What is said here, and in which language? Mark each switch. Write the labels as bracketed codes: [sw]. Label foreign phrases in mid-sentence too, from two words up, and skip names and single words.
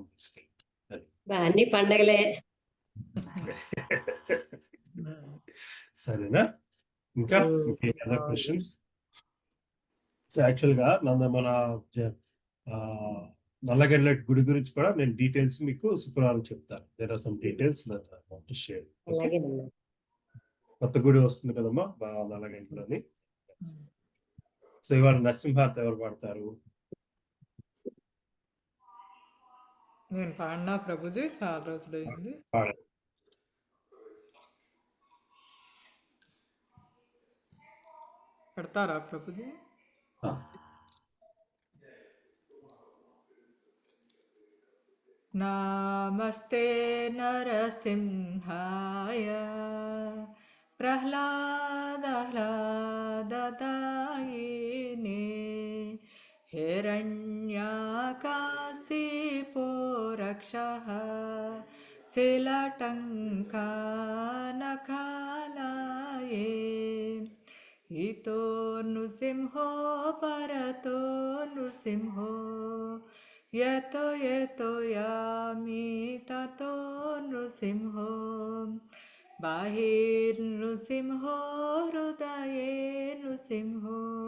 [te] అన్ని పండగలే. సరేనా? ఇంకా [en] other questions? so actual [te] గా మన నల్లగండ్ల గుడి గురించి కూడా నేను డీటెయిల్స్ మీకు శుక్రవారం చెప్తాను. [en] there are some details that I want to share. [te] కొత్త గుడి వస్తుంది కదమ్మా నల్లగండ్లని. సో ఇవాళ నరసింహార్తి ఎవరు పాడతారు? నేను పాడినా ప్రభుజీ, చాలా రోజులైంది. పెడతారా ప్రభుజీ? [sa] నమస్తే నరసింహాయ ప్రహ్లాదాయ हिरण्याकाशिपो रक्षः शिलटङ्कानखालाये इतो नृसिंहो परतो नृसिंहो यतो यतो यामि ततो नृसिंहो बाहिर्नृसिंहो हृदये नृसिंहो